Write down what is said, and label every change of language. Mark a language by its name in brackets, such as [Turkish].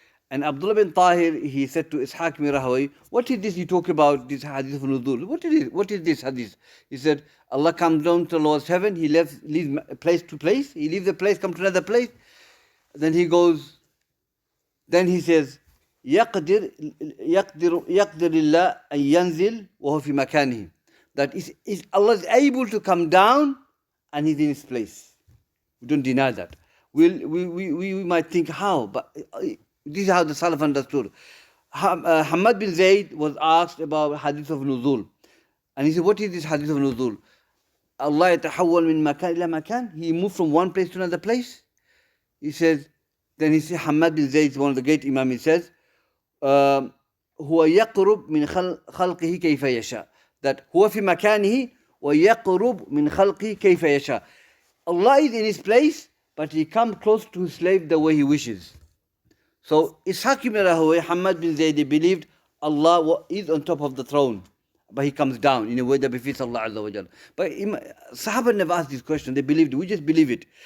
[English] And Abdullah bin Tahir, he said to Ishaq ibn Rahawayh, what is this you talk about, this hadith of Nuzul? What is this hadith? He said, Allah comes down to the lowest heaven, He leaves place to place, He leaves a place, comes to another place. Then he says, [Arabic] يقدر الله أن ينزل وهو في مكانه. [English] That is Allah is able to come down and He's in His place. We don't deny that. We might think how, but this is how the Salaf understood. Hamad bin Zayd was asked about hadith of nuzul. And he said, what is this hadith of nuzul? [Arabic] Allah يتحول من مكان إلى مكان. [English] He moved from one place to another place. He says, then he says, Hamad bin Zayd, one of the great Imam, he says, [Arabic] هو يقرب من خلقه كيف يشاء. That هو في مكانه ويقرب من خلقه كيف يشاء. [English] Allah is in His place, but He comes close to His slave the way He wishes. So Ishaq ibn Rahawayh, Hamad bin Zayd, believed Allah is on top of the throne, but He comes down in a way that befits Allah Azza wa Jalla. But Sahaba never asked this question, they believed it, we just believe it.